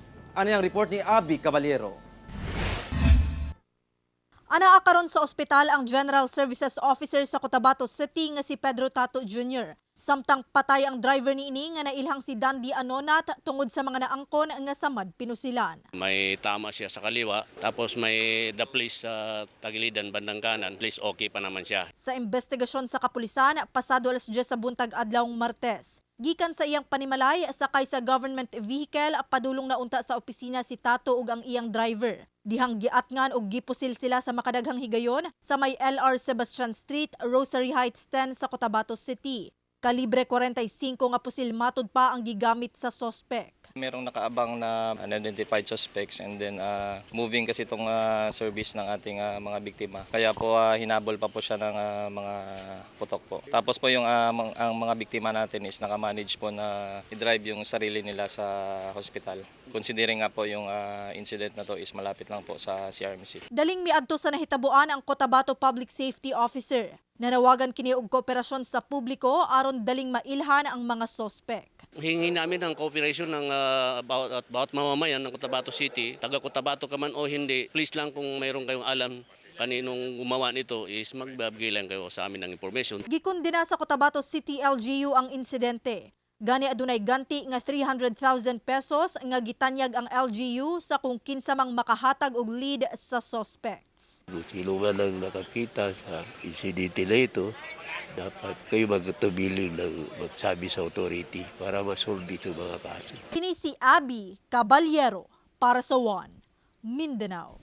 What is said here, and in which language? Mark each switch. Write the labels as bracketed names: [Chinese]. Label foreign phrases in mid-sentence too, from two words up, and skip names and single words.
[Filipino] Ano ang report ni Abby Caballero? [Cebuano] Anaa karon sa ospital ang General Services Officer sa Cotabato City nga si Pedro Tato Jr. Samtang patay ang driver niini nga nailhang si Dandy Anonat tungod sa mga naangkon nga samad pinusilan. [Filipino] May tama siya sa kaliwa, tapos may daplis sa tagilidan bandang kanan. [English] Please okay [Filipino] pa naman siya. [Cebuano] Sa investigasyon sa kapulisan, pasado alas 10 sa buntag adlawng Martes. Gikan sa iyang panimalay, sakay sa [English] government vehicle, [Cebuano] padulong na unta sa opisina si Tato ug ang iyang driver. Dihang giatngan og gipusil sila sa makadaghang higayon sa may LR Sebastian Street, Rosary Heights 10 sa Cotabato City. Kalibre 45 nga pusil matud pa ang gigamit sa sospek. [Filipino] Merong nakaabang na [English] unidentified suspects and then moving [Filipino] kasi itong service ng ating mga biktima. Kaya po hinabol pa po siya ng mga putok po. Tapos po yung ang mga biktima natin is nakamanage po na i-drive yung sarili nila sa hospital. Considering nga po yung incident na to is malapit lang po sa CRMC. [Cebuano] Daling miadto sa nahitabuan ang Cotabato Public Safety Officer. Nanawagan kini og kooperasyon sa publiko aron daling mailhan ang mga sospek. [Filipino] Hingi namin ang cooperation ng bawat mamamayan ng Cotabato City. Taga Cotabato ka man o hindi, please lang kung mayroon kayong alam kaninong gumawa nito is magbabigay lang kayo sa amin ng information. [Cebuano] Gikundina sa Cotabato City LGU ang insidente. Gani adunay ganti nga 300,000 pesos nga gitanyag ang LGU sa kung kinsa mang makahatag og lead sa suspects. [Filipino] Kung sino man ang nakakita sa insidente na ito, dapat kayo magtubilin ng magsabi sa authority para masolve ito mga kaso. [Cebuano] Kini si Abby Caballero para sa One Mindanao.